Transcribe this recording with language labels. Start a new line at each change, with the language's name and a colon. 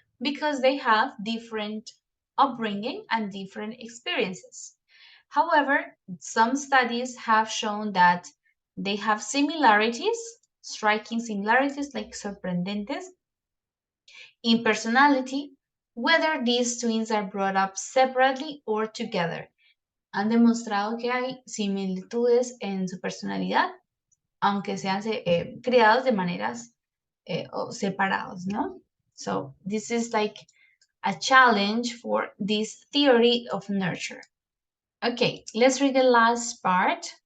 English: Because they have different upbringing and different experiences. However, some studies have shown that they have similarities, striking similarities like sorprendentes, in personality, whether these twins are brought up separately or together.
Spanish: Han demostrado que hay similitudes en su personalidad, aunque sean criados de maneras o separados, ¿no?
English: So this is like a challenge for this theory of nurture. Okay, let's read the last part.